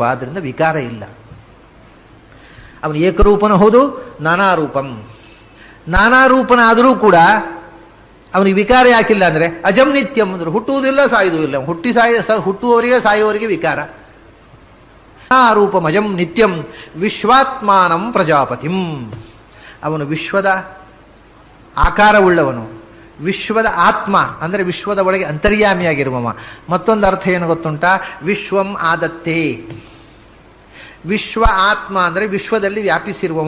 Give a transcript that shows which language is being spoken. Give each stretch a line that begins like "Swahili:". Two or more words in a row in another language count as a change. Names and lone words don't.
Kannada: ಆದ್ದರಿಂದ ವಿಕಾರ ಇಲ್ಲ. ಅವನು ಏಕರೂಪನು ಹೌದು,
Sanskrit: ನಾನಾ ರೂಪಂ.
Kannada: ನಾನಾ ರೂಪನಾದರೂ ಕೂಡ ಅವನಿಗೆ ವಿಕಾರ ಯಾಕಿಲ್ಲ ಅಂದ್ರೆ
Sanskrit: ಅಜಂ ನಿತ್ಯಂ
Kannada: ಅಂದ್ರೆ ಹುಟ್ಟುವುದಿಲ್ಲ, ಸಾಯುವುದೂ ಇಲ್ಲ. ಹುಟ್ಟುವವರಿಗೆ ಸಾಯುವವರಿಗೆ ವಿಕಾರ.
Sanskrit: ಆ ರೂಪಂ ಅಜಂ ನಿತ್ಯಂ ವಿಶ್ವಾತ್ಮಾನಂ ಪ್ರಜಾಪತಿಂ.
Kannada: ಅವನು ವಿಶ್ವದ ಆಕಾರವುಳ್ಳವನು, ವಿಶ್ವದ ಆತ್ಮ ಅಂದ್ರೆ ವಿಶ್ವದ ಒಳಗೆ ಅಂತರ್ಯಾಮಿಯಾಗಿರುವವ. ಮತ್ತೊಂದು ಅರ್ಥ ಏನು ಗೊತ್ತುಂಟಾ?
Sanskrit: ವಿಶ್ವಂ ಆದತ್ತೇ.
Kannada: ವಿಶ್ವ ಆತ್ಮ ಅಂದರೆ ವಿಶ್ವದಲ್ಲಿ ವ್ಯಾಪಿಸಿರುವವ.